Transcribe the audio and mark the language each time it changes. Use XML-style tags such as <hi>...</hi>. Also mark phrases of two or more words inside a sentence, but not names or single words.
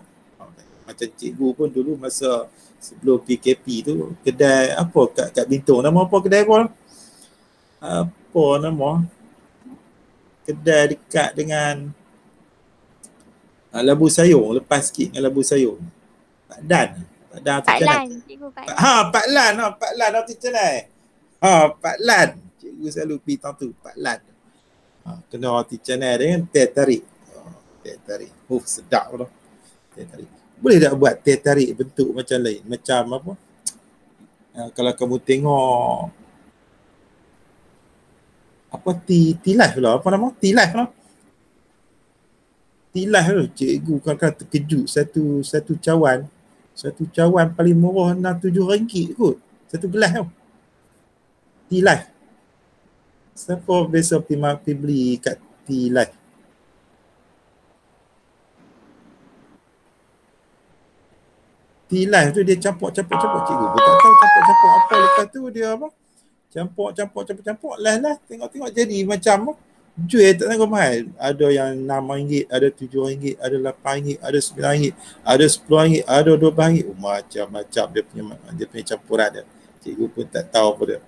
<ms>Macam cikgu pun dulu masa sebelum PKP tu kedai apa kat Bintong, nama apa kedai apa? Apa nama? Kedai dekat dengan Labu Sayur, lepas sikit dengan Labu Sayur. Pak Dan Pak Lan, cikgu Pak Lan. Pak Lan roti canai. Pak Lan. Cikgu selalu pergi tahun tu, Pak Lan. Kena roti canai dengan teh tarik. Teh tarik. Sedap tu. Teh tarik. Boleh tak buat teh tarik bentuk macam lain? Macam apa? Kalau kamu tengok apa tea life lah. Apa nama? Tea life lah. Tea life tu. Cikgu kadang-kadang terkejut. Satu cawan paling murah RM6-7 kot. Satu gelas tu. Tea life. Siapa biasa pergi beli kat Tea life? Tea life tu dia campur cikgu pun tak tahu campur apa. Lepas tu dia apa? Campur lah tengok jadi macam jual tak tahu mahal. Ada yang RM6, ada RM7, ada RM8, ada RM9, ada RM10, ada RM12. Macam-macam dia punya campuran dia. Cikgu pun tak tahu apa dia.</ms>